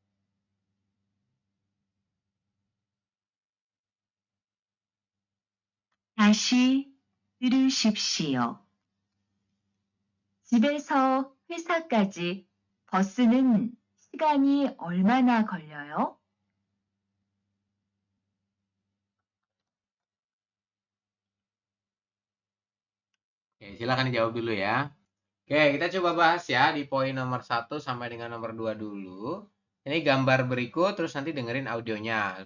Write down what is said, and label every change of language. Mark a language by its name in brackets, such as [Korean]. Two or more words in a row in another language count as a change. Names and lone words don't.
[Korean] 다시 들으십시오. 집에서 회사까지 버스는 시간이 얼마나 걸려요? [Indonesian] Oke, silakan dijawab dulu ya. Oke, kita coba bahas ya di poin nomor 1 sampai dengan nomor 2 dulu. Ini gambar berikut, terus nanti dengerin audionya.